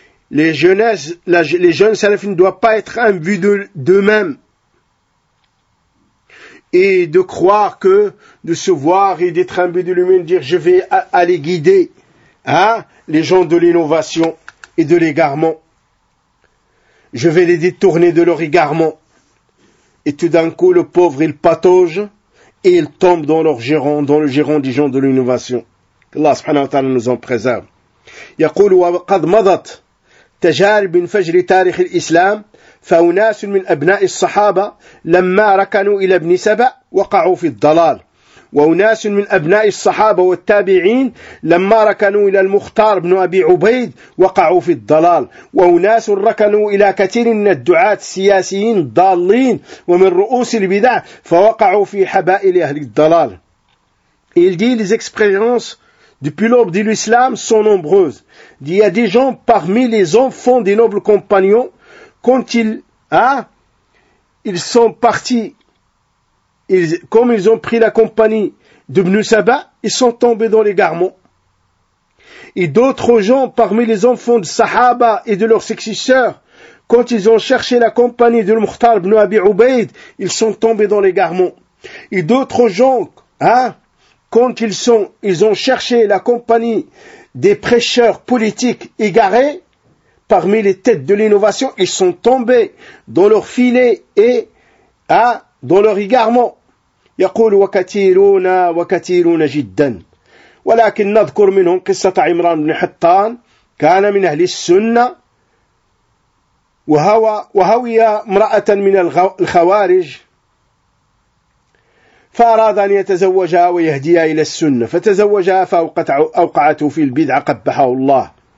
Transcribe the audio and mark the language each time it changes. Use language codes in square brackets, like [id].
[fr] Les jeunes salafis ne doivent pas être imbus d'eux-mêmes et de croire que de se voir et d'être imbus de lui-même, dire je vais aller guider les gens de l'innovation et de l'égarement. Je vais les détourner de leur égarement. Et tout d'un coup, le pauvre, il patauge et il tombe dans leur giron, dans le giron des gens de l'innovation. Allah subhanahu wa ta'ala nous en préserve. [ar] يقول وقد مضت تجارب من فجر تاريخ الإسلام فأناس من أبناء الصحابة لما ركنوا إلى ابن سبأ وقعوا في الضلال وأناس من أبناء الصحابة والتابعين لما ركنوا إلى المختار بن أبي عبيد وقعوا في الضلال وأناس ركنوا إلى كثير من الدعاة السياسيين ضالين ومن رؤوس البدع فوقعوا في حبائل أهل الضلال. [fr] Il dit, les expériences depuis l'aube de l'islam sont nombreuses. Il y a des gens parmi les enfants des nobles compagnons, quand ils sont partis, comme ils ont pris la compagnie de Ibn Saba, ils sont tombés dans l'égarement. Et d'autres gens parmi les enfants de Sahaba et de leurs successeurs, quand ils ont cherché la compagnie de Mukhtar Ibn Abi Ubaid, ils sont tombés dans l'égarement. Et d'autres gens, quand ils ont cherché la compagnie des prêcheurs politiques égarés, parmi les têtes de l'innovation, ils sont tombés dans leur filet et dans leur égarement. [ar] يقول وكثيرون وكثيرون جدا ولكن نذكر منهم قصة عمران بن حطان كان من أهل السنة وهوي امرأة من الخوارج فأراد أن يتزوجها ويهديها إلى السنة فتزوجها فأوقعته في البدعة قبحه الله